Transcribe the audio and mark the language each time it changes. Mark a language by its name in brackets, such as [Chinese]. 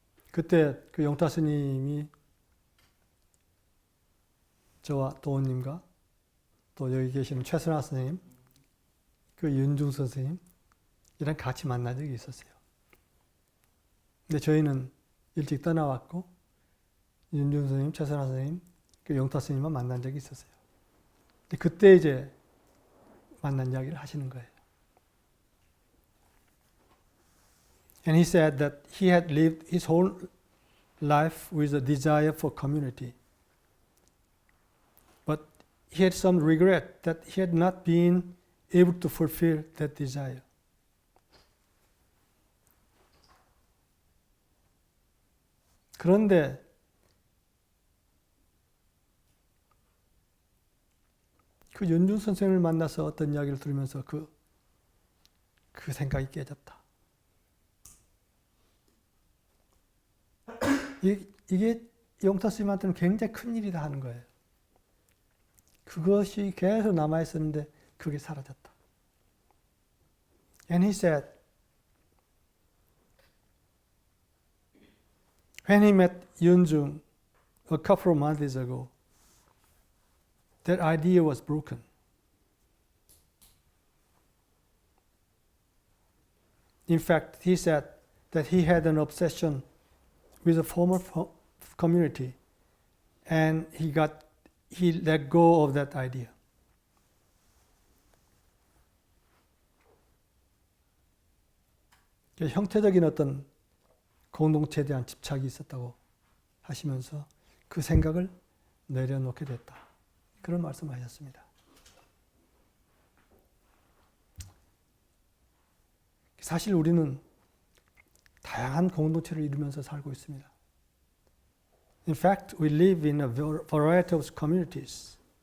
[Korean] 그때 그 영타 스님이 저와 도원님과 또 여기 계시는 최선아 선생님, 그 윤중 선생님 이랑 같이 만난 적이 있었어요. 근데 저희는 일찍 떠나왔고 윤중 선생님, 최선아 선생님, 그 영타 스님만 만난 적이 있었어요. 근데 그때 이제 만난 이야기를 하시는 거예요. [English] And he said that he had lived his whole life with a desire for community. But he had some regret that he had not been able to fulfill that desire. [Korean] 그런데 그 윤중 선생님을 만나서 어떤 이야기를 들으면서 그 생각이 깨졌다. 이게 영타 스님한테는 굉장히 큰 일이다 하는 거예요. 그것이 계속 남아있었는데 그게 사라졌다. [English] And he said, when he met Yunjung a couple of months ago, that idea was broken. In fact, he said that he had an obsession with a former community and he let go of that idea. [Korean] 형태적인 어떤 공동체에 대한 집착이 있었다고 하시면서 그 생각을 내려놓게 됐다. 그런 말씀하셨습니다. 사실 우리는 다양한 공동체를 이루면서 살고 있습니다. [English] In fact, we live in a variety of communities.